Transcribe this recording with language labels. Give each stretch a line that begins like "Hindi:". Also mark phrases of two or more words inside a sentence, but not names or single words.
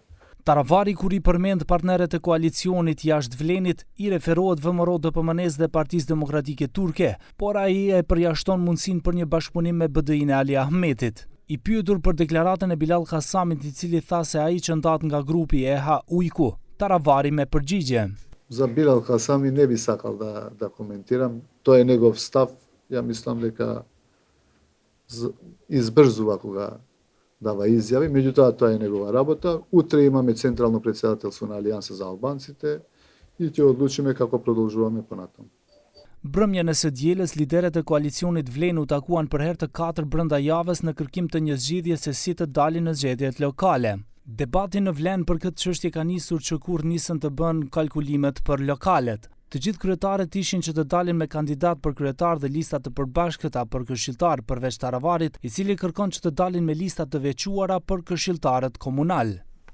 Albanian: Taravari, kur i përmend partnerët e koalicionit jashtë Vlenit, i referohet VMRO DPMNE-s dhe Partisë Demokratike Turke, por ai e përjashton mundësinë për një bashkëpunim me BDI-n e Ali Ahmetit. I pyetur për deklaratën e Bilal Kasamit, i cili tha se ai që ndat nga grupi EHA Ujku, Taravari me përgjigje.
Macedonian: За Билал Касами не би сакал да коментирам. Тој е негов став. Ја мислам дека избрзува кога дава изјави, меѓутоа тоа е негова работа. Утре имаме централно претседателство на Алијанса за албанците и ќе одлучиме како продолжуваме понатаму.
Albanian: Brëmjen e së dielës, liderët e koalicionit Vlen u takuan për herë të katërt brenda javës në kërkim të një zgjidhje se si të dalin në zgjedhjet lokale. Debati në Vlen për këtë çështje ka nisur që kur nisën të bën kalkulimet për lokalet. Të gjithë kryetarët ishin që të dalin me kandidat për kryetar dhe lista të përbashkëta për këshilltar përveç Taravarit, i cili kërkon që të dalin me lista të veçuara për këshilltarët komunal.